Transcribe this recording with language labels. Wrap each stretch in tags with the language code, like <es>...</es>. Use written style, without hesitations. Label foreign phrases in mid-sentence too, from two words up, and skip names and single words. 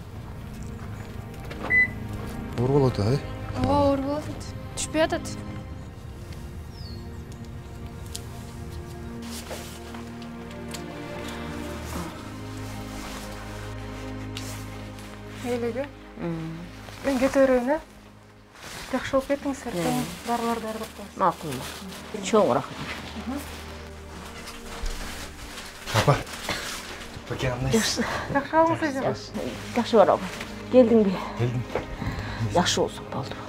<kk>Ауыр болады, Ауыр болады. Түшпей атады. Эйлеге.</kk> <ky>Мен кете берейин, Жакшы болуп кеттиңиз, дарыларды ардап коесуз. Макул. Чоң рахмат. Апа. Баке кандайсыз? Жакшы болуңуз эже. Жакшы барабы. Келдиңби? Келдим. Жакшы болсун болду балам.</ky>